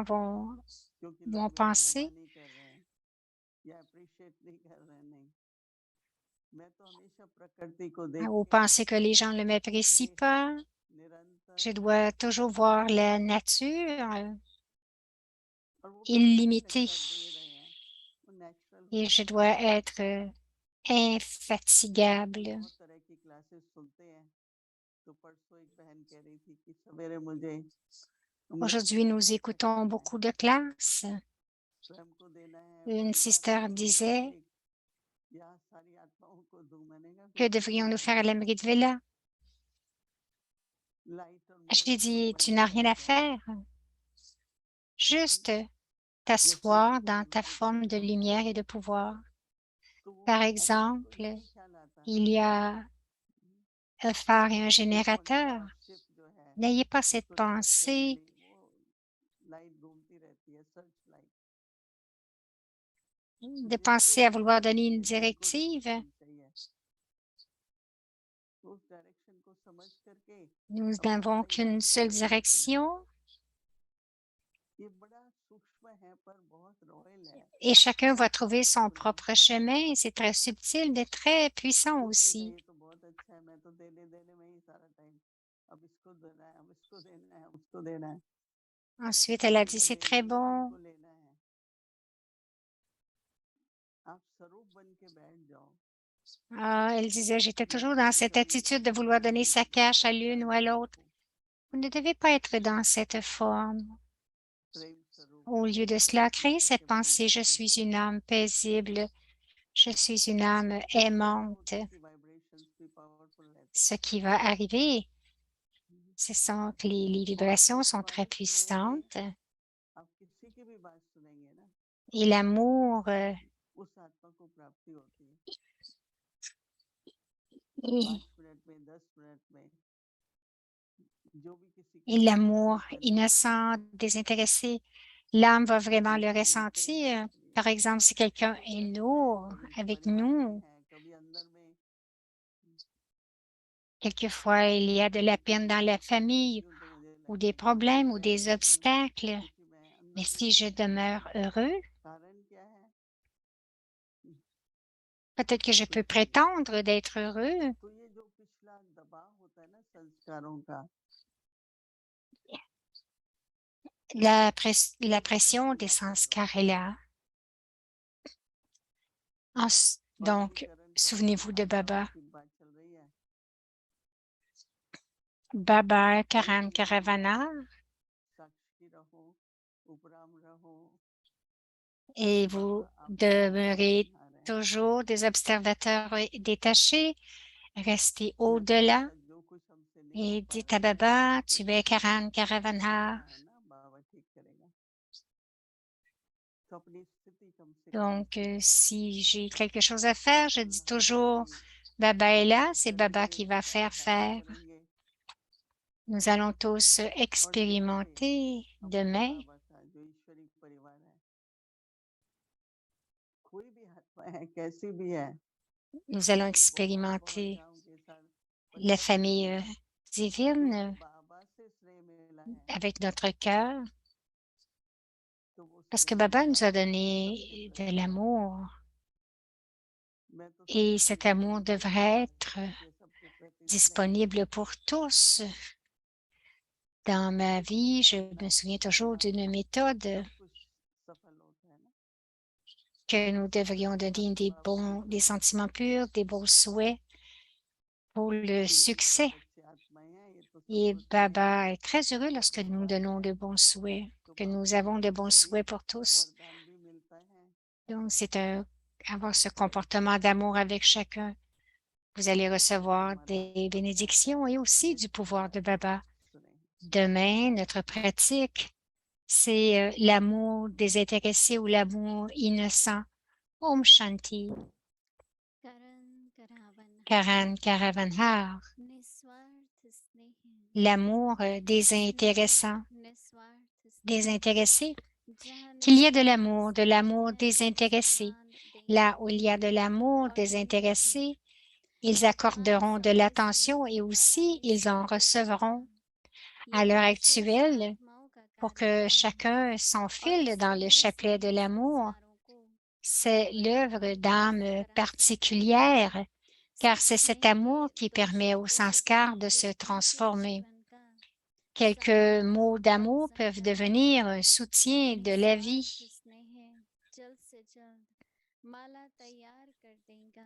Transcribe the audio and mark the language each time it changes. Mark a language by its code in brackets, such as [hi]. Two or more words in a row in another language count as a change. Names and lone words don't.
[hi] क्योंकि [fr] vont [hi] लोग मेरी वाह [fr] penser? [hi] नहीं कर रहे हैं या अप्रिशिएट नहीं कर रहे हैं। नहीं, मैं तो हमेशा प्रकृति को देख [fr] Ou [hi] के [fr] penser que les gens ne m'apprécient [hi] बेहद [fr] pas? [hi] निरंतर [fr] Je dois toujours voir la nature [hi] और वो भी अच्छा नहीं [fr] illimitée [hi] लगता दे रहे हैं, वो नेचुरल [fr] et [hi] होना [fr] je dois [hi] चाहिए। [fr] être infatigable. [hi] बहुत तरह की क्लासेस सुनते हैं, तो परसों एक बहन कह रही थी कि सवेरे मुझे [fr] Aujourd'hui, [hi] मृत्यु [fr] nous [hi] कैसे [fr] écoutons [hi] करना है, [fr] beaucoup de classes. [hi] स्वयं को देना है, [fr] Une [hi] परिवार को [fr] sister [hi] दूं, [fr] disait, [hi] लौकिक या सारी आत्माओं को दूं। मैंने कहा [fr] que [hi] कुछ नहीं [fr] devrions-nous [hi] देना [fr] faire à [hi] है, [fr] l'Amérique-Villa? [hi] लाइट और [fr] J'ai [hi] मोमेंटम [fr] dit, tu [hi] बन [fr] n'as [hi] के [fr] rien [hi] बैठ [fr] à [hi] जाओ। [fr] faire, juste [hi] या चीजें [fr] t'asseoir dans ta [hi] बदल के बैठ [fr] forme de [hi] जाओ, [fr] lumière et de pouvoir. [hi] तो वो [fr] Par [hi] एक्चुअली तो [fr] exemple, [hi] यही ख्याल आता है [fr] il y a un phare et un [hi] कि [fr] générateur. [en] conscious ship [hi] जो है [fr] N'ayez pas cette [hi] उसको डायरेक्शन [fr] pensée [hi] मिली, वो लाइट घूमती रहती है, [en] search light. [hi] तो [fr] de [hi] जिनको [fr] penser à vouloir [hi] दिशा [fr] donner une [hi] चाहिए, जिनको [fr] directive. [hi] डायरेक्शन चाहिए, तो उस डायरेक्शन को समझ करके [fr] Nous [hi] अपना [fr] n'avons qu'une [hi] संघर्ष [fr] seule [hi] करने देते हैं। [fr] direction [hi] ये बड़ा सूक्ष्म है पर बहुत रॉयल है, [fr] et chacun va trouver son [hi] पावरफुल है। [fr] propre chemin. C'est très subtil, mais très puissant [hi] उसने कहा [fr] aussi. [hi] ये तो बहुत अच्छा है, मैं तो देने देने में ही सारा टाइम, अब इसको देना है, अब इसको देना है, उसको देना है। [fr] Ensuite, elle a [hi] मैंने [fr] dit, [hi] कहा [fr] c'est [hi] लेना [fr] très [hi] नहीं, [fr] bon. [hi] तुमको लेना है, आप स्वरूप बन के बैठ जाओ। [fr] Ah, elle disait, j'étais [hi] मैं [fr] toujours [hi] तो [fr] dans [hi] कभी [fr] cette [hi] कभी [fr] attitude de vouloir [hi] सोचती [fr] donner [hi] हूँ [fr] sa [hi] कि मैं [fr] cache à [hi] कैसा [fr] l'une ou à [hi] स्वरूप [fr] l'autre. [hi] हूँ, [fr] Vous ne devez pas être dans cette forme. [hi] प्रेम स्वरूप [fr] Au [hi] हूँ, [fr] lieu de cela, [hi] ऐसे [fr] créez cette [hi] करके बैठ [fr] pensée, je [hi] जाती हूँ। [fr] suis une âme paisible, je suis une âme [hi] तो ऐसा [fr] aimante. [hi] होता है कि वाइब्रेशंस भी पावरफुल रहते हैं। [fr] Ce qui va arriver, ce sont que les [hi] और [fr] vibrations [hi] एक [fr] sont [hi] बात [fr] très [hi] सुनेंगे, [fr] puissantes [hi] आप किसी की भी बात सुनेंगे ना, [fr] et l'amour [hi] उस आत्मा को प्राप्ति होती है। [fr] et, [hi] 5 मिनट में, 10 मिनट में, जो भी किसी की [fr] et l'amour [hi] कंपनी [fr] innocent, désintéressé, l'âme va vraiment [hi] कभी [fr] le [hi] लेते हैं, [fr] ressentir. [hi] कभी [fr] Par exemple, si quelqu'un [hi] तो [fr] est [hi] सहज है, [fr] lourd [hi] कभी [fr] avec [hi] परिवार में [fr] nous, [hi] है, कभी अंदर में, [fr] quelquefois il y a de la [hi] कभी [fr] peine [hi] कभी [fr] dans [hi] मैं [fr] la [hi] उसको [fr] famille [hi] देखती हूँ तो मुझे [fr] ou [hi] लगता [fr] des [hi] है कि मैं तो [fr] problèmes ou [hi] सहज [fr] des [hi] हो रही हूँ, [fr] obstacles. [hi] क्योंकि मैं [fr] Mais [hi] अंदर में [fr] si je [hi] सहज हूँ। [fr] demeure heureux, [hi] कारण क्या है? [fr] peut-être que je peux [hi] कुछ नहीं है। [fr] prétendre d'être heureux. [hi] तो ये जो पिछला दबाव होता है ना संस्कारों का, [fr] La [hi] वो वापस [fr] pression [hi] नहीं [fr] des [hi] ला सकता। [fr] sanskars est là. Donc, [hi] स्पष्टीकरण करूंगा, [fr] souvenez-vous de [hi] आत्माओं [fr] Baba. [hi] की बात चल रही है। [fr] Baba [hi] कोई [fr] Karan [hi] भी नहीं है, [fr] Karavana [hi] साक्षी रहो, उपराम रहो, [fr] et vous [hi] बाबा आपको विशाल [fr] demeurez [hi] बना रहे हैं। [fr] toujours des observateurs détachés. Restez [hi] ज्ञाता [fr] au-delà [hi] जैसा जो कुछ हमसे नहीं हो [fr] et [hi] पा [fr] dites [hi] रहा [fr] à [hi] है, [fr] Baba, [hi] तो [fr] tu es Karan [hi] ठीक [fr] Karavana. [hi] करना है ना, बाबा ठीक करेगा। तो अपनी स्थिति कम से कम [fr] Donc, [hi] रखिए। [fr] si j'ai quelque chose à faire, je dis [hi] बिल्कुल [fr] toujours, [hi] हाजिरी [fr] Baba est là, [hi] महसूस [fr] c'est Baba [hi] करेंगे, [fr] qui va faire [hi] साक्षात [fr] faire. [hi] करेंगे [fr] Nous allons tous [hi] और देखेंगे [fr] expérimenter [hi] अपने [fr] demain. [hi] बाबा का जो ईश्वरी परिवार है, कोई भी आत्मा है, कैसी भी है, [fr] Nous allons [hi] मैं भी बहुत [fr] expérimenter [hi] गाँव के साथ [fr] la [hi] 25 [fr] famille [hi] रही हूँ, क्योंकि [fr] divine [hi] बाबा से स्नेह मिला है, [fr] avec notre cœur, [hi] तो वो [fr] parce que [hi] स्नेह [fr] Baba nous a [hi] निकाल करके सबके [fr] donné de [hi] प्रति है। [fr] l'amour [hi] मैं तो [fr] et [hi] सभी की [fr] cet [hi] हूँ, [fr] amour [hi] मुझे [fr] devrait [hi] विश्वास [fr] être [hi] है कि सबके प्रति स्नेह है। [fr] disponible pour tous. Dans ma [hi] कुछ कुछ [fr] vie, je [hi] ऐसा [fr] me souviens [hi] होता [fr] toujours [hi] है [fr] d'une méthode [hi] सब कुछ सफल होता है ना, [fr] que nous devrions donner [hi] आपके बाबा खुश [fr] des [hi] होते हैं [fr] sentiments purs, des beaux souhaits pour le [hi] कि मेरी सब [fr] succès. [hi] बच्चे आत्माएं हैं, ये तो [fr] Et [hi] सबको स्नेह है, [fr] Baba est très heureux [hi] सबका [fr] lorsque nous [hi] विश्वास [fr] donnons [hi] है, [fr] de bons souhaits, [hi] तो [fr] que [hi] बाबा [fr] nous [hi] से [fr] avons de [hi] कभी [fr] bons [hi] कभी [fr] souhaits pour tous. [hi] वरदान भी मिलता है। [fr] Donc, c'est avoir ce comportement d'amour avec chacun. Vous allez [hi] तो कल [fr] recevoir [hi] हमारा [fr] des [hi] अभ्यास है [fr] bénédictions et aussi du [hi] नेक्स्ट [fr] pouvoir de Baba. [hi] सुने। [fr] Demain, notre pratique, c'est l'amour désintéressé ou l'amour innocent. [hi] ओम शांति. करन करावन करन करावनहार. निस्वार्थ स्नेह [fr] L'amour désintéressant, [hi] निस्वार्थ स्नेह [fr] désintéressé. [hi] Jahan [fr] Qu'il y ait de [hi] Niswarth [fr] l'amour [hi] Sneh [fr] désintéressé. [hi] Samman [fr] Là [hi] Denge [fr] où il y a de l'amour [hi] और [fr] désintéressé, ils [hi] आज [fr] accorderont de [hi] समय [fr] l'attention [hi] समझने [fr] et [hi] वाला [fr] aussi [hi] है [fr] ils en [hi] सभी का [fr] recevront. [hi] ये [fr] À l'heure [hi] विशेष [fr] actuelle, [hi] आत्माओं का [fr] pour [hi] कार्य [fr] que [hi] है [fr] chacun [hi] और [fr] s'enfile [hi] इस [fr] dans le [hi] समय [fr] chapelet de [hi] सभी [fr] l'amour, [hi] संस्कारों को [fr] c'est l'œuvre [hi] परिवर्तन [fr] d'âme [hi] कैसे करा सकता है [fr] particulière, car c'est cet [hi] स्नेह [fr] amour [hi] के [fr] qui [hi] दो [fr] permet aux [hi] शब्दों से भी [fr] sanskars de se [hi] व्यक्ति के [fr] transformer. [hi] जीवन का [fr] Quelques [hi] सारा [fr] mots d'amour [hi] परिवर्तन [fr] peuvent [hi] कर [fr] devenir [hi] देता [fr] un [hi] है [fr] soutien de la [hi] निस्वार्थ [fr] vie. [hi] स्नेह जल्द से जल्द माला तैयार कर देगा